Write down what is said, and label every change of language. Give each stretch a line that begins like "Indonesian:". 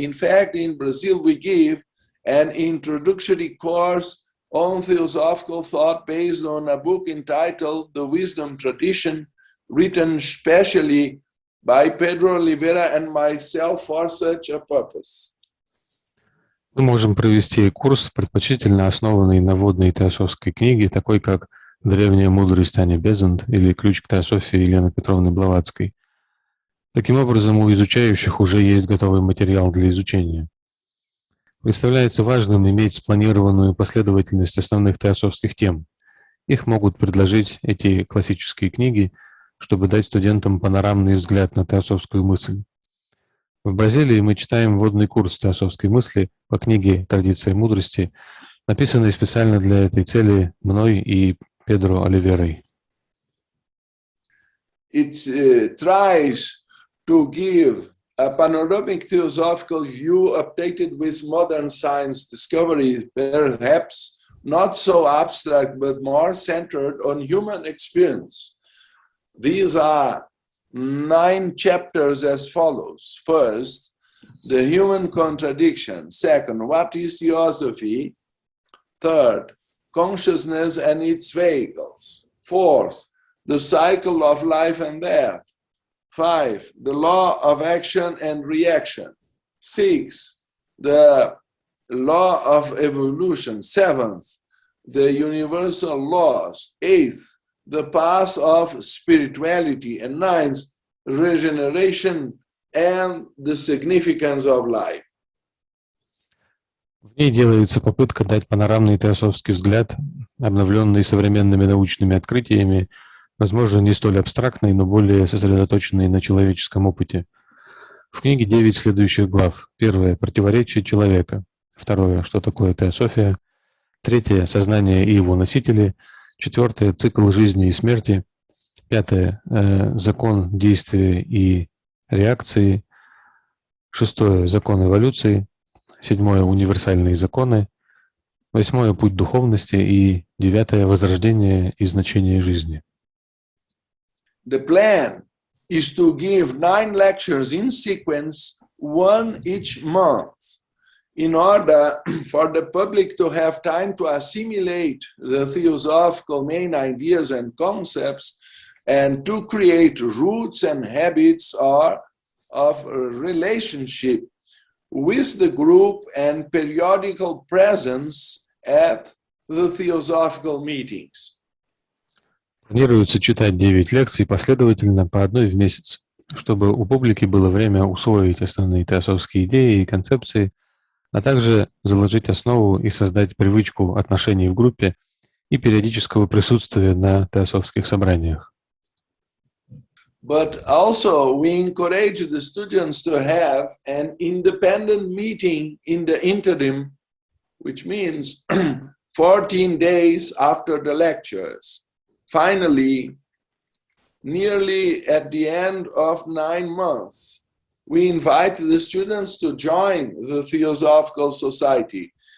English: In fact, in Brazil, we give an introductory course on theosophical thought based on a book entitled The Wisdom Tradition, written specially by Pedro Oliveira and myself for such a purpose.
Russian: Мы можем провести курс, предпочтительно основанный на вводной теософской книге, такой как «Древняя мудрость Ани Безант» или «Ключ к теософии» Елены Петровны Блаватской. Таким образом, у изучающих уже есть готовый материал для изучения. Представляется важным иметь спланированную последовательность основных теософских тем. Их могут предложить эти классические книги, чтобы дать студентам панорамный взгляд на теософскую мысль. В Бразилии мы читаем вводный курс теософской мысли по книге «Традиция мудрости», написанной специально для этой цели мной и Педро Оливерой.
English: It tries to give a panoramic theosophical view updated with modern science discoveries, perhaps not so abstract, but more centered on human experience. These are 9 chapters as follows. First, the human contradiction. Second, what is theosophy? Third, consciousness and its vehicles. Fourth, the cycle of life and death. 5, the law of action and reaction. 6, the law of evolution. 7th, the universal laws. 8th, the path of spirituality. And 9th, regeneration and the significance of life.
Russian: В ней делается попытка дать панорамный теософский взгляд, обновленный современными научными открытиями, возможно, не столь абстрактный, но более сосредоточенный на человеческом опыте. В книге 9 следующих глав. 1. Противоречие человека. 2. Что такое теософия. 3. Сознание и его носители. 4. Цикл жизни и смерти. 5. Закон действия и реакции. 6. Закон эволюции. 7. Универсальные законы. 8. Путь духовности. И 9. Возрождение и значение жизни.
English: The plan is to give 9 lectures in sequence, 1 each month, in order for the public to have time to assimilate the theosophical main ideas and concepts and to create roots and habits of relationship with the group and periodical presence at the theosophical meetings.
Russian: Планируется читать 9 лекций последовательно по одной в месяц, чтобы у публики было время усвоить основные теософские идеи и концепции, а также заложить основу и создать привычку отношений в группе и периодического присутствия на теософских собраниях.
English: But also we encourage the students to have an independent meeting in the interim, which means 14 days after the lectures. Finally, nearly at the end of 9 months, we invite the students to join the Theosophical Society.